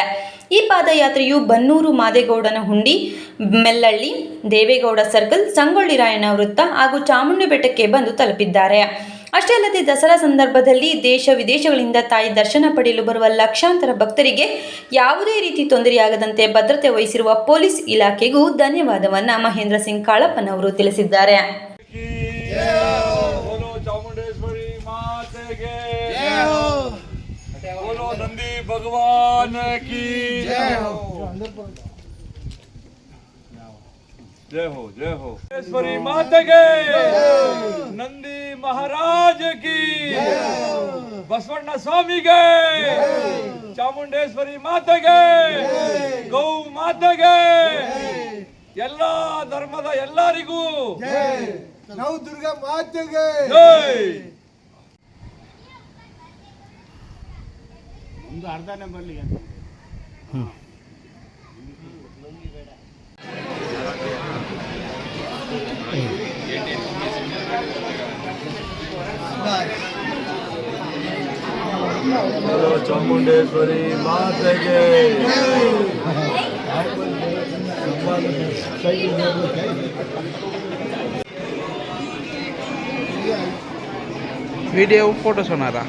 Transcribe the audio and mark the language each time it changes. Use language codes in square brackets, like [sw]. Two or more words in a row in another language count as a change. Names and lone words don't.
[kn] ಈ ಪಾದಯಾತ್ರೆಯು ಬನ್ನೂರು ಮಾದೇಗೌಡನ ಹುಂಡಿ, ಮೆಲ್ಲಳ್ಳಿ, ದೇವೇಗೌಡ ಸರ್ಕಲ್, ಸಂಗೊಳ್ಳಿ ರಾಯಣ್ಣ ವೃತ್ತ ಹಾಗೂ ಚಾಮುಂಡಿ ಬೆಟ್ಟಕ್ಕೆ ಬಂದು ತಲುಪಿದ್ದಾರೆ. ಅಷ್ಟೇ ಅಲ್ಲದೆ ದಸರಾ ಸಂದರ್ಭದಲ್ಲಿ ದೇಶ ವಿದೇಶಗಳಿಂದ ತಾಯಿ ದರ್ಶನ ಪಡೆಯಲು ಬರುವ ಲಕ್ಷಾಂತರ ಭಕ್ತರಿಗೆ ಯಾವುದೇ ರೀತಿ ತೊಂದರೆಯಾಗದಂತೆ ಭದ್ರತೆ ವಹಿಸಿರುವ ಪೊಲೀಸ್ ಇಲಾಖೆಗೂ ಧನ್ಯವಾದವನ್ನು ಮಹೇಂದ್ರ ಸಿಂಗ್ ಕಾಳಪ್ಪನವರು ತಿಳಿಸಿದ್ದಾರೆ. [hi] नंदी भगवान की जय हो, जय हो, जय हो। चामुंडेश्वरी माता के, नंदी महाराज की, बसवಣ್ಣ स्वामी के, चामुंडेश्वरी माता के, गौ माता के, [kn] ಎಲ್ಲ ಧರ್ಮದ ಎಲ್ಲರಿಗೂ ನವ ದುರ್ಗಾ ಮಾತೆಗೆ ಜೈ. ಒಂದು ಅರ್ಧನೇ ಬರಲಿ. ಚಾಮುಂಡೇಶ್ವರಿ ಮಾತೆಗೆ [hi] वीडियो फोटो सुना रहा